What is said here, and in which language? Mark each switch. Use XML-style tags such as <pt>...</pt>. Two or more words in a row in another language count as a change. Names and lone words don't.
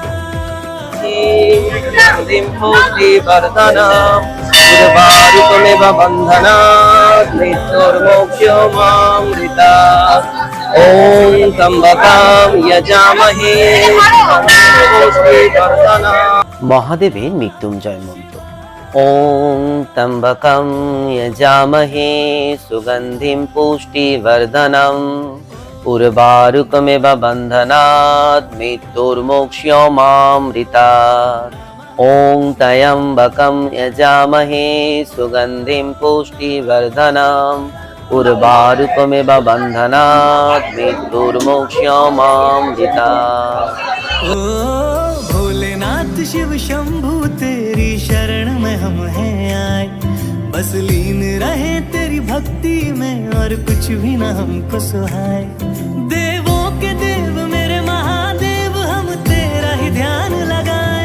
<sa>ॐ त्र्यम्बकं यजामहे</sa> <bn>মহাদেবের মৃত্যুঞ্জয় মন্ত্র।</bn> <sa>ॐ त्र्यम्बकं यजामहे सुगन्धिं पुष्टिवर्धनम् उर्वारुकमिव बन्धनात् मृत्योर्मुक्षीयमामृतात्। ॐ त्र्यम्बकं यजामहे सुगन्धिं पुष्टिवर्धनम् उर्वारुकमिव बन्धनात् मृत्योर्मुक्षीयमामृतात्।</sa> <hi>ओ भोलेनाथ शिव शंभू तेरी शरण में हम हैं आए, बस लीन रहे तेरी भक्ति में और कुछ भी न हमको सुहाए। देवों के देव मेरे महादेव, हम तेरा ही ध्यान लगाए।</hi>